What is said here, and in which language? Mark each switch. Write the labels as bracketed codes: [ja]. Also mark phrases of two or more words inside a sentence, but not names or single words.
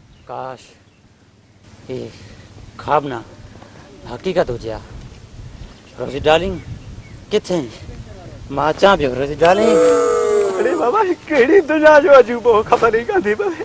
[hi] काश ये ख्वाब ना हकीकत हो जा। [sd] रोजी डार्लिंग किथे मां अचां पियो। रोजी डार्लिंग अरे बाबा कहिड़ी दुनिया जो अजूबो ख़बर ई कान थी पवे।